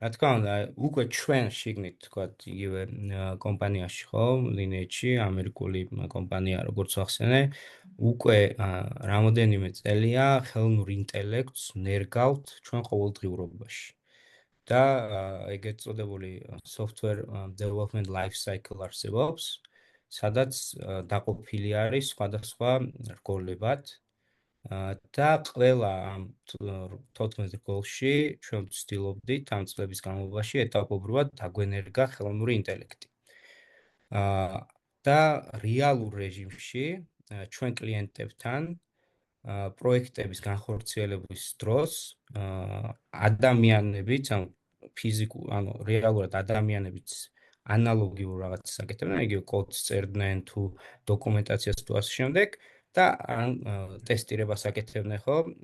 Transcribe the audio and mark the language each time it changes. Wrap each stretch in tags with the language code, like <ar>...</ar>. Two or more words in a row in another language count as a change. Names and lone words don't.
<ka>რა თქმა უნდა, უკვე ჩვენ შიგნით თქვათ იგივე კომპანიაში ხო, Lineage-ში, ამერიკული კომპანია, როგორც ახსენე, უკვე რამოდენიმე წელია ხელოვნურ ინტელექტს ნერგავთ ჩვენ ყოველდღიურობაში. და ეგეთ წოდებული</ka> <en>software development life cycle</en> <ka>არსებობს, სადაც დაყოფილი არის სხვადასხვა რგოლებად და ყველა ამ 14 რგოლში ჩვენ ვცდილობდით ამ წლების განმავლობაში ეტაპობრივად დაგვენერგა ხელოვნური ინტელექტი. და რეალურ რეჟიმში ჩვენ კლიენტებთან პროექტების განხორციელების დროს ადამიანებიც ან ფიზიკურ, ანუ რეალურად ადამიანებიც ანალოგიურ რაღაცას აკეთებდნენ, იგივე კოდს წერდნენ თუ დოკუმენტაციას თუ ასე შემდეგ და ტესტირებას აკეთებდნენ, ხო?</ka>